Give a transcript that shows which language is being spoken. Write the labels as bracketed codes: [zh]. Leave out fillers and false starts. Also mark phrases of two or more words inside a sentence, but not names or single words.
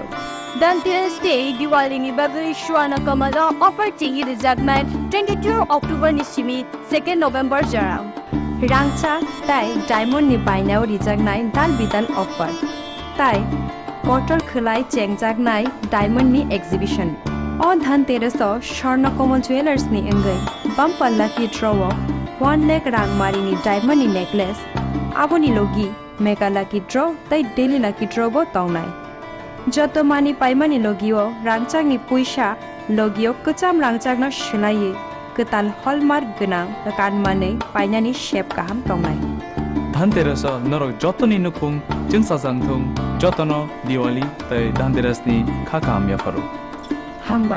[trp] Dhanteras day Diwali ni babri shwana kamala opportunity rizagman 22 October ni simi 2 November jarang Rangcha tai diamond ni bainao rijagnai dal bidan offer tai bottle khulai chengjak-nai diamond ni exhibition. O Dhanteras o Swarna Komal Jewelers ni engai [en] bumper lucky draw [trp] o 1 lakh rang mari ni diamond ni necklace aboni logi [en] mega lucky draw [trp] tai [en] daily lucky draw [trp] bo tongnai. Joto mani paimani logi o rangchak ni puisa logi o kecham rangchak na shilai ketal hallmark gonang kanmani painani shape kaham tongnai. Dhanteras norok jotoni nukung jingsajang thung jotono Diwali tai Dhanteras ni khakam ya faru.